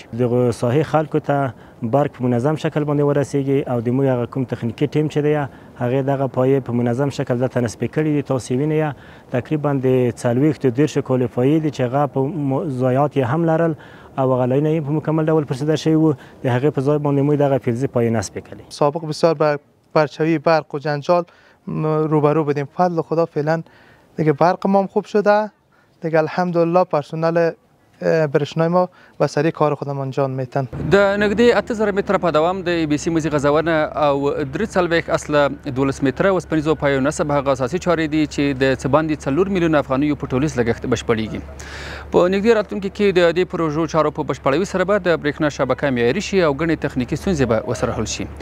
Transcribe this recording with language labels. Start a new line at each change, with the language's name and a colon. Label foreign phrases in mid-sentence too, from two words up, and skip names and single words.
Pashto: دغه ساحې خلکو ته برق په منظم شکل باندې ورسیږي او د موږ هغه کوم تخنیکي ټیم چې دی هغې دغه پایې په منظم شکل دلته نصبې کړي دي. تاسې وینئ تقریبا د 40 کولې پایې دي چې هغه په ضایعات یې هم لرل او هغه لاینه یې په مکمل ډول پرسیده شوي وو. د هغې په ځای باندې موږ دغه فلزي پایې نصب کړي.
Persian: سابق بسیار با پرچاوی برق و جنجال روبرو بودیم. فضل خدا فعلا دیگه برق ما خوب شده دیگه الحمدلله پرسنل برشنای ما و سریع کار خودم انجام میتن.
Pashto: د نږدې 8000 متره په دوام د بي سي مزي غځونه او 3 اصله 12 متره وسپنیزو پایو نصب هغه اساسي چارې دي چې د څه باندې 4 میلیون افغانیو په ټولیز لګښت بشپړېږي. په نږدې راتلونکي کې د دې پروژو چارو په بشپړوي سره به د برېښنا شبکه معیاري شي او ګڼې تخنیکي ستونزې به ورسره حل شي.